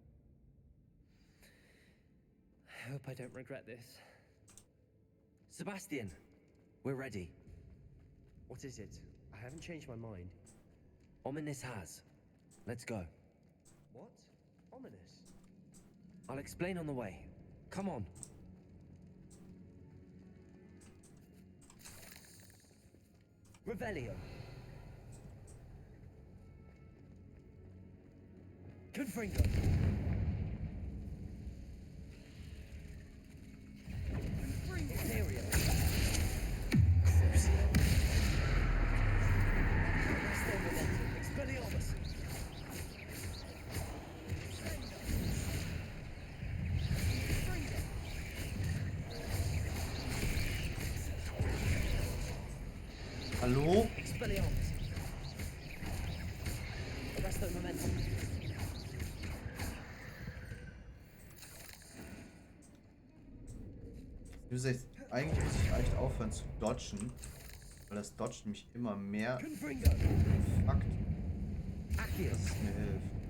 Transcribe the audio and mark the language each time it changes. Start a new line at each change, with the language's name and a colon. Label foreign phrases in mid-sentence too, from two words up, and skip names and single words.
English: I hope I don't regret this. Sebastian, we're ready. What is it? I haven't changed my mind. Ominous has. Let's go. What? Ominous? I'll explain on the way. Come on. Revelio. Confringo. Imperio. Crucio. Expelliarmus. Hallo? Expelliarmus. Arresto momentum.
German: Wie gesagt, eigentlich muss ich echt aufhören zu dodgen, weil das Dodgen mich immer mehr fuckt, dass es mir hilft.